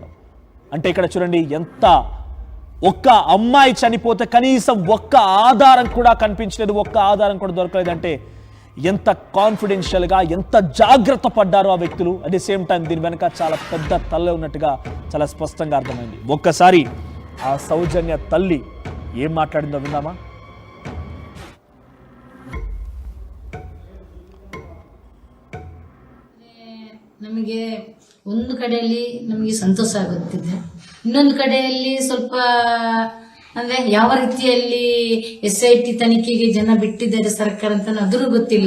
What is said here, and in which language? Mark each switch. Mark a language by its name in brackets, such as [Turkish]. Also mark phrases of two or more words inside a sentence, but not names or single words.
[Telugu] అంటే ఇక్కడ చూడండి, ఒక్క అమ్మాయి చనిపోతే కనీసం ఒక్క ఆధారం కూడా కనిపించలేదు, ఒక్క ఆధారం కూడా దొరకలేదంటే ఎంత కాన్ఫిడెన్షియల్గా, ఎంత జాగ్రత్త పడ్డారో ఆ వ్యక్తులు. [English] at the same time [Telugu] దీని వెనక చాలా పెద్ద తల్లి ఉన్నట్టుగా చాలా స్పష్టంగా అర్థమైంది. ఒక్కసారి ఆ సౌజన్య తల్లి ఏం మాట్లాడిందో విందామా? [Kannada] ನಮಗೆ ಒಂದು ಕಡೆಯಲ್ಲಿ ನಮಗೆ ಸಂತೋಷ ಆಗುತ್ತಿದೆ, ಇನ್ನೊಂದು ಕಡೆಯಲ್ಲಿ ಸ್ವಲ್ಪ ಅಂದ್ರೆ ಯಾವ ರೀತಿಯಲ್ಲಿ SIT ತನಿಖೆಗೆ ಜನ ಬಿಟ್ಟಿದ್ದಾರೆ ಸರ್ಕಾರ ಅಂತ ಅದ್ರೂ ಗೊತ್ತಿಲ್ಲ.